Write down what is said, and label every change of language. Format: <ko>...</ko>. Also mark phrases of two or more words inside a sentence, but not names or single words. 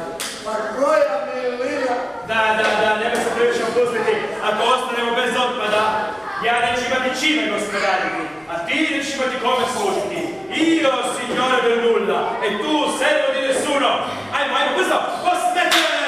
<hr>Pa koja milina! Da, nema se previše opustiti. Ako ostanemo bez otpada, ja neću imati čime gospodariti, a ti nećeš imati kome služiti.</hr> <it>Io, signore del nulla, e tu servo di nessuno.</it> <hr>Ajmo, brzo, po smeće!</hr>